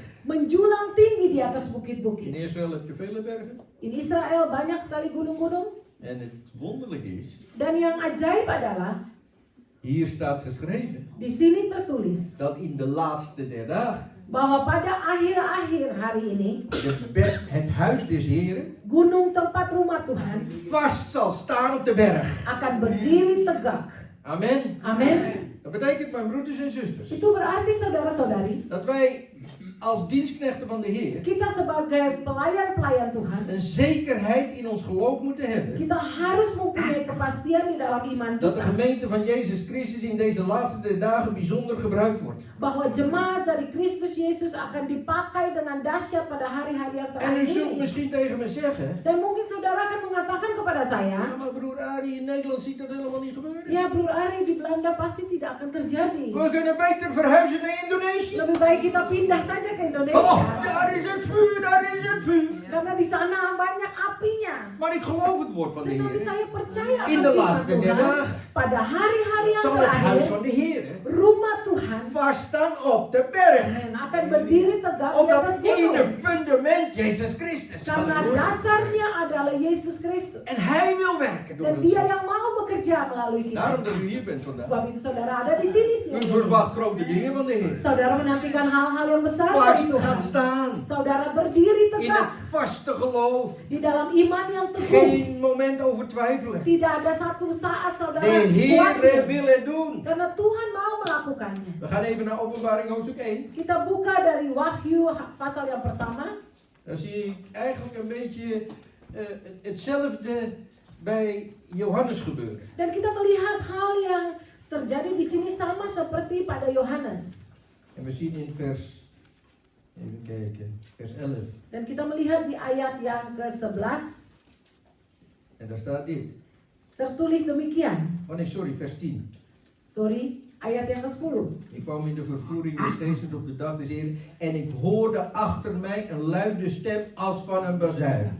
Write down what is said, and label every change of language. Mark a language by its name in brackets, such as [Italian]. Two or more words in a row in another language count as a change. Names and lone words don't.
[Indonesian] Menjulang tinggi di atas [Dutch] In [Indonesian] bukit-bukit. [Dutch] Israël heb je vele bergen. [Indonesian] In Israel banyak sekali gunung-gunung. [Dutch] En het wonderlijke is, [Indonesian] Dan yang ajaib adalah [Dutch] hier staat geschreven, [Indonesian] di sini tertulis [Dutch] dat in de laatste der dagen, [Indonesian] bahwa pada akhir-akhir hari ini [Dutch] het huis des Heren [Indonesian] gunung tempat rumah Tuhan [Dutch] vast zal staan op de berg. [Indonesian] akan berdiri tegak. [Dutch] Amen. [Indonesian] Amin. [Dutch] Dat betekent, mijn broeders en zusters, [Indonesian] Itu berarti saudara-saudari, [Dutch] dat wij als dienstknechten van de Heer [Indonesian] kita sebagai pelayan-pelayan Tuhan, [Dutch] een zekerheid in ons geloof moeten hebben. [Indonesian] kita harus mempunyai kepastian di dalam iman [Dutch] Dat de [Indonesian] kita [Dutch] gemeente van Jezus Christus in deze laatste dagen bijzonder gebruikt wordt. [Indonesian] bahwa jemaat dari Kristus Yesus akan dipakai dengan dahsyat pada hari-hari yang [Dutch] En u [Indonesian] terakhir [Dutch] zult [Indonesian] ini. [Dutch] misschien tegen me zeggen, [Indonesian] Dan mungkin saudara akan mengatakan kepada saya, [Dutch] ja, maar broer Arie, in Nederland ziet dat helemaal niet gebeuren. [Indonesian] ya Broer Ari di Belanda pasti tidak akan terjadi. [Dutch] We kunnen beter verhuizen naar Indonesië. [Indonesian] Lebih baik kita pindah saja ke [Dutch] Oh, [Indonesian] Indonesia. [Dutch] daar is het vuur, daar is het vuur. [Indonesian] Karena di sana banyak apinya. [Dutch] Maar ik geloof het woord van de [Indonesian] Tetapi [Dutch] Heer. [Indonesian] saya percaya akan [Dutch] In de [Indonesian] firman [Dutch] laatste der [Indonesian] Tuhan. [Dutch] dagen [Indonesian] Pada hari-hari yang [Dutch] zal het huis [Indonesian] terakhir, [Dutch] van de Heer [Indonesian] rumah Tuhan [Dutch] vaststaan op de berg. [Indonesian] akan berdiri tegak di [Dutch] Op [Indonesian] atas [Dutch] dat ene [Indonesian] gunung. [Dutch] fundament, Jezus Christus. [Indonesian] Karena [Dutch] Halleluja. [Indonesian] dasarnya adalah Yesus Kristus. [Dutch] En Hij wil werken door [Indonesian] Dan [Dutch] ons. [Indonesian] dia yang mau bekerja melalui [Dutch] Daarom [Indonesian] kita. [Dutch] dat u hier bent vandaag. [Indonesian] Sebab itu saudara ada di sini [Dutch] U [Indonesian] siang ini. [Dutch] verwacht grote dingen van de Heer. [Indonesian] Saudara menantikan hal-hal yang besar dari [Dutch] Vast [Indonesian] Tuhan. [Dutch] gaan staan. [Indonesian] Saudara berdiri [Dutch] In [Indonesian] tegak [Dutch] het vaste geloof. [Indonesian] di dalam iman yang teguh. [Dutch] Geen moment over twijfelen. [Indonesian] Tidak ada satu saat saudara [Dutch] De Heer [Indonesian] khawatir. [Dutch] wil het doen. [Indonesian] Karena Tuhan mau melakukannya. [Dutch] We gaan even naar Openbaring hoofdstuk 1. [Indonesian] Kita buka dari Wahyu pasal yang pertama. [Dutch] Dan zie ik eigenlijk een beetje hetzelfde bij Johannes gebeuren. [Indonesian] Dan kita melihat hal yang terjadi di sini sama seperti pada Yohanes. [Dutch] En we zien in vers, even kijken, vers 11. [Indonesian] Dan kita melihat di ayat yang ke-11 [Dutch] En daar staat dit. [Indonesian] tertulis demikian. [Dutch] Oh nee, sorry, vers 10. [Indonesian] Sorry, ayat yang ke-10. [Dutch] Ik kwam in de vervoering des geestes op de dag des Heeren en ik hoorde achter mij een luide stem als van een bazuin.